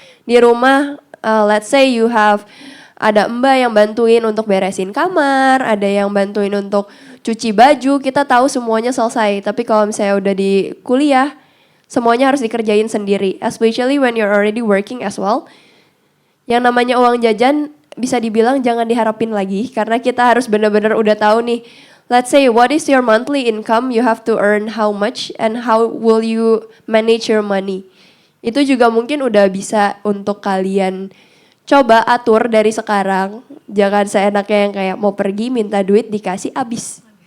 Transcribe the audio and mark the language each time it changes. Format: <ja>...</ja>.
<id>Di rumah,</id> <en>let's say you have</en> <id>ada mbak yang bantuin untuk beresin kamar, ada yang bantuin untuk cuci baju, kita tahu semuanya selesai. Tapi kalau misalnya udah di kuliah, semuanya harus dikerjain sendiri.</id> <en>Especially when you're already working as well.</en> <id>Yang namanya uang jajan, bisa dibilang jangan diharapin lagi karena kita harus benar-benar udah tahu nih.</id> <en>Let's say what is your monthly income, you have to earn how much and how will you manage your money.</en> <id>Itu juga mungkin udah bisa untuk kalian coba atur dari sekarang. Jangan seenaknya yang kayak mau pergi minta duit dikasih abis.</id>